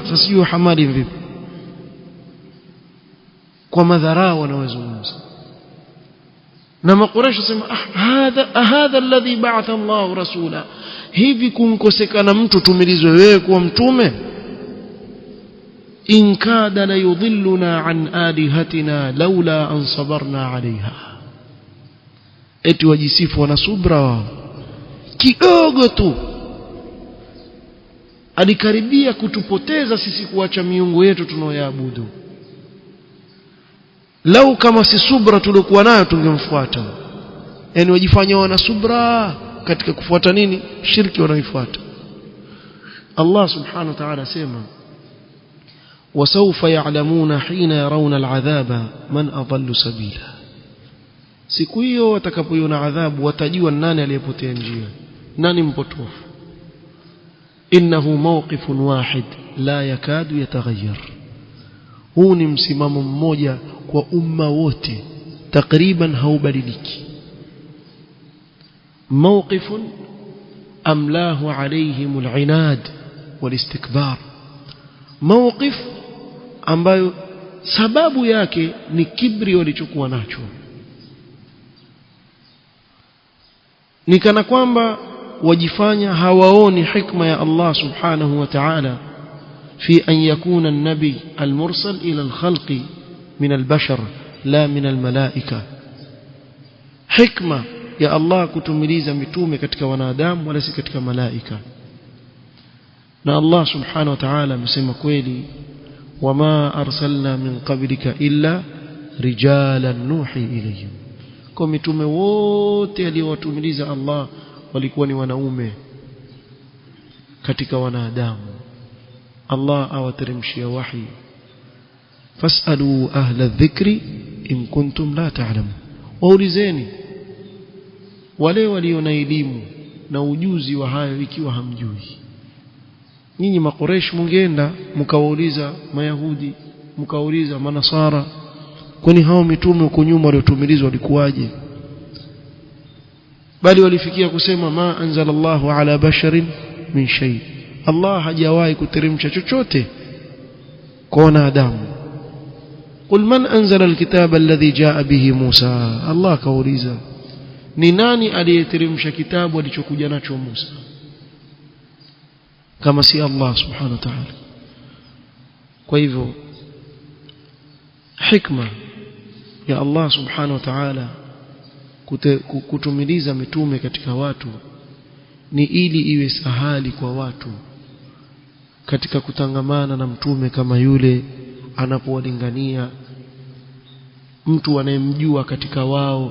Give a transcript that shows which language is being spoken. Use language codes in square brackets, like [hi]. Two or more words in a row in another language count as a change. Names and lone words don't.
[sw] Sasa sijui hamali vipi, kwa madharau wanawezungumza. na Makuraish wasema [ar] هذا الذي بعث الله رسولا, [sw] hivi kunkosekana mtu tumilizwe wewe kuwa mtume? [ar] إن كاد ليضلنا عن آلهتنا لولا أن صبرنا عليها. [sw] Eti wajisifu wana subra wao kidogo tu, alikaribia kutupoteza sisi kuacha miungu yetu tunaoyaabudu. Lau kama si subra tulikuwa nayo tungemfuata. Yani wajifanya wana subra katika kufuata nini? Shirki wanaoifuata. [ar] Allah سبحانه وتعالى sema وسوف يعلمون حين يرون العذاب من أضل سبيلا. [sw] Siku hiyo watakapoiona adhabu watajua nani aliyepotea njia, nani mpotofu. [ar] إنه موقف واحد لا يكاد يتغير. [sw] Huu ni msimamo mmoja kwa umma wote, takriban haubadiliki. [ar] موقف أملاه عليهم العناد والاستكبار. [sw] Mawqif ambayo sababu yake ni kibri walichokuwa nacho. Ni kana kwamba wajifanya hawaoni hikma ya [ar] Allah سبحانه وتعالى في أن يكون النبي المرسل إلى الخلق من البشر لا من الملائكة. [sw] Hikma ya Allah kutumiliza mitume katika wanadamu wala si katika malaika. [ar] Na Allah سبحانه وتعالى [sw] amesema kweli, [ar] وما أرسلنا من قبلك إلا رجالا نوحي إليهم. [sw] Kwa mitume wote aliowatumiliza Allah walikuwa ni wanaume katika wanadamu. [ar] Allah [sw] awateremshia wahi, [ar] فاسألوا أهل الذكر إن كنتم لا تعلمون. [sw] Waulizeni wale walio na elimu na ujuzi wa hayo ikiwa hamjui. Nyinyi makoresh mungeenda mkawauliza Mayahudi, mkawauliza Manasara, kwani hao mitume huko nyuma waliotumilizwa walikuwaje? Bali walifikia kusema [ar] ما أنزل الله على بشر من شيء. [sw] Allah hajawahi kuteremsha chochote kwa wanadamu. [ar] قل من أنزل الكتاب الذي جاء به موسى. [sw] Allah kauliza, ni nani aliyeteremsha kitabu alichokuja nacho Musa kama si Allah [ar] سبحانه وتعالى? [sw] Kwa hivyo hikma ya Allah [ar] سبحانه وتعالى [sw] kutumiliza mitume katika watu ni ili iwe sahali kwa watu katika kutangamana na mtume kama yule anapowalingania, mtu anayemjua katika wao.